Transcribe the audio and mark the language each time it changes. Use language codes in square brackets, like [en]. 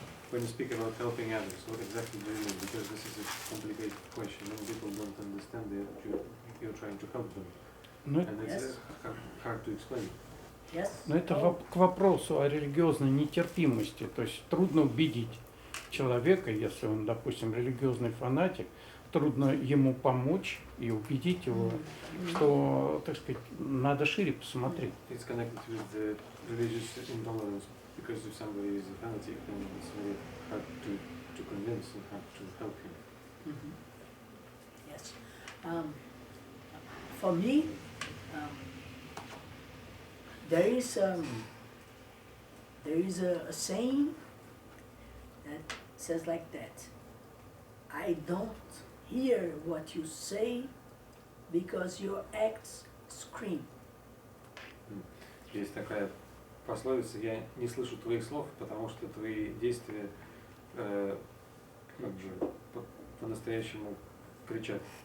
[en] When you speak about helping others, what exactly do you mean? Because this is a complicated question. Many people don't understand that you're trying to help them. And it's hard to explain. [ru] Но это к вопросу о религиозной нетерпимости. То есть трудно убедить человека, если он, допустим, религиозный фанатик, трудно ему помочь и убедить его, что, так сказать, надо шире посмотреть. [en] It's connected with the religious intolerance. Because if somebody is a fanatic, then it's very hard to convince and hard to help him. Yes. For me, there is a saying that says like that: I don't hear what you say because your acts scream. [ru] Есть такая пословица: я не слышу твоих слов, потому что твои действия как же по-настоящему кричат.